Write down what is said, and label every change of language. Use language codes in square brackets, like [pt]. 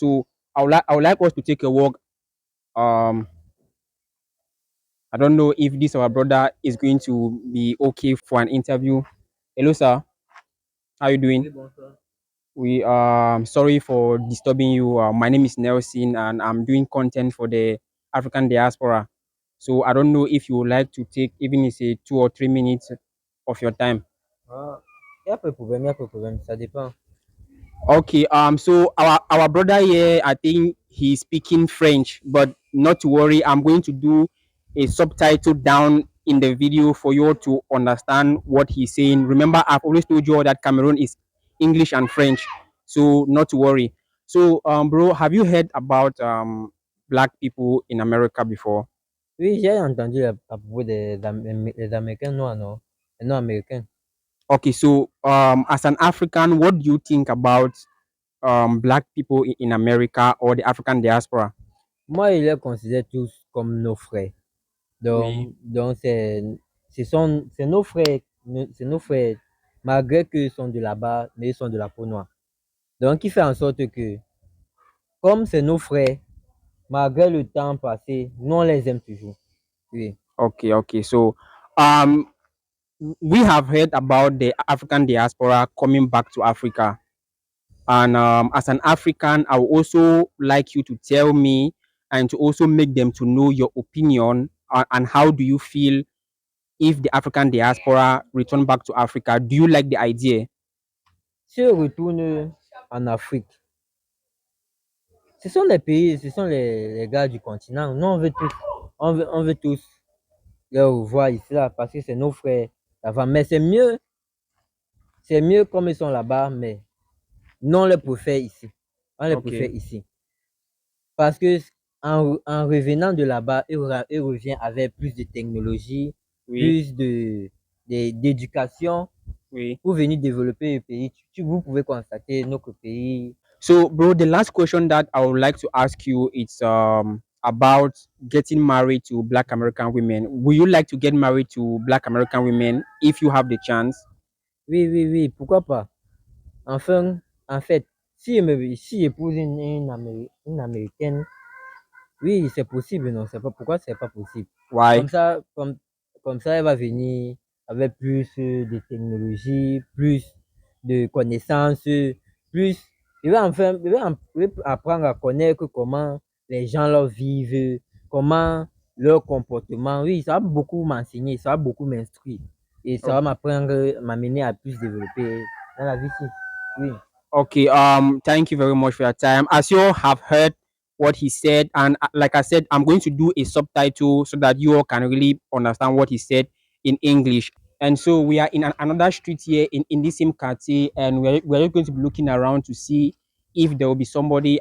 [en] So I would like us to take a walk. Um, I don't know if this our brother is going to be okay for an interview. Hello, sir. How you doing? We sorry for disturbing you. My name is Nelson, and I'm doing content for the African diaspora. So I don't know if you would like to take even if it's 2 or 3 minutes of your time. [fr] Ah, il n'y a pas de problème, il n'y a pas de problème, ça dépend. [en] Okay. So our brother here, I think he's speaking French, but not to worry. I'm going to do a subtitle down in the video for you all to understand what he's saying. Remember, I've always told you all that Cameroon is English and French, so not to worry. So, bro, have you heard about black people in America before? [fr] Oui, j'ai entendu à propos des Américains noirs, non? Les noirs américains. [en] Okay. So, as an African, what do you think about black people in America or the African diaspora? [fr] Moi, ils les considèrent tous comme nos frères. Oui. Donc c'est nos frères, c'est nos frères, malgré qu'ils sont de là-bas, mais ils sont de la peau noire. Donc, qui fait en sorte que, comme c'est nos frères, malgré le temps passé, nous on les aime toujours. Oui. [en] Okay, okay. So, um, we have heard about the African diaspora coming back to Africa, and as an African, I would also like you to tell me and to also make them to know your opinion and how do you feel if the African diaspora return back to Africa. Do you like the idea? [fr] Si on retourne en Afrique, ce sont les pays, ce sont les gars du continent. Nous, on veut tous les revoir ici, là, parce que c'est nos frères avant. Mais c'est mieux comme ils sont là-bas, mais non, on les préfère ici. On les préfère [en] Okay. [fr] ici. Parce que en revenant de là-bas, ils reviennent avec plus de technologie, Oui, plus d'éducation oui. pour venir développer le pays. Vous pouvez constater notre pays. [en] So, bro, the last question that I would like to ask you is about getting married to Black American women. Would you like to get married to Black American women if you have the chance? [fr] Oui, oui, oui, pourquoi pas? Enfin, en fait, si j'épouse une Américaine, oui, c'est possible, non? C'est pas pourquoi c'est pas possible. [en] Why? [fr] Comme ça, comme ça, elle va venir avec plus de technologie, plus de connaissances, plus. Il va apprendre à connaître comment les gens leur vivent, comment leur comportement. Oui, ça va beaucoup m'enseigner, ça va beaucoup m'instruire. Et ça va m'apprendre, m'amener à plus développer dans la vie ici. Oui. [en] Okay. Thank you very much for your time. As you all have heard what he said, and like I said, I'm going to do a subtitle so that you all can really understand what he said in English. And so we are in another street here in this same quartier, and we're going to be looking around to see if there will be somebody.